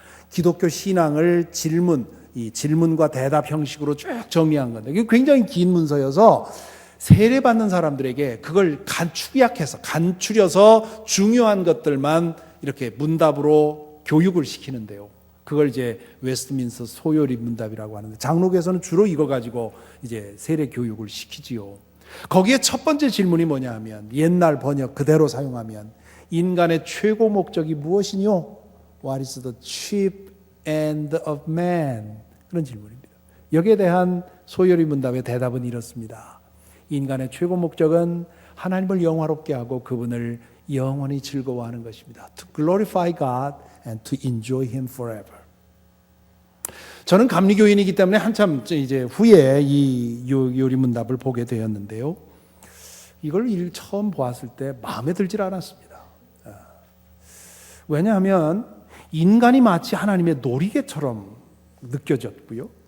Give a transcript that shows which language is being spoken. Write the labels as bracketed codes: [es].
[ko] 기독교 신앙을 이 질문과 대답 형식으로 쭉 정리한 건데, 이게 굉장히 긴 문서여서 세례받는 사람들에게 그걸 간추려서 중요한 것들만 이렇게 문답으로 교육을 시키는데요. 그걸 이제 웨스트민스터 소요리 문답이라고 하는데, 장로교에서는 주로 이거 가지고 이제 세례 교육을 시키지요. 거기에 첫 번째 질문이 뭐냐 하면, 옛날 번역 그대로 사용하면 인간의 최고 목적이 무엇이뇨? [en] What is the chief end of man? [ko] 그런 질문입니다. 여기에 대한 소요리 문답의 대답은 이렇습니다. 인간의 최고 목적은 하나님을 영화롭게 하고 그분을 영원히 즐거워하는 것입니다. [en] To glorify God and to enjoy Him forever. [ko] 저는 감리교인이기 때문에 한참 이제 후에 이 요리문답을 보게 되었는데요. 이걸 처음 보았을 때 마음에 들질 않았습니다. 왜냐하면 인간이 마치 하나님의 놀이개처럼 느껴졌고요.